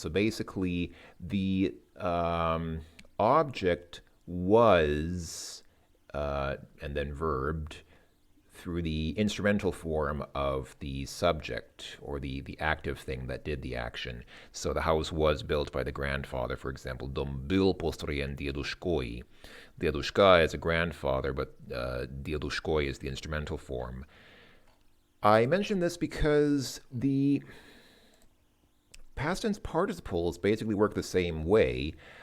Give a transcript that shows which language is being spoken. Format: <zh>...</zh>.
<en>So basically, the object was and then verbed through the instrumental form of the subject or the active thing that did the action. So the house was built by the grandfather, for example.</en> <ru>Дом был построен дедушкой.</ru> <en>Дедушка is a grandfather, but дедушкой is the instrumental form. I mention this because the past tense participles basically work the same way.</en>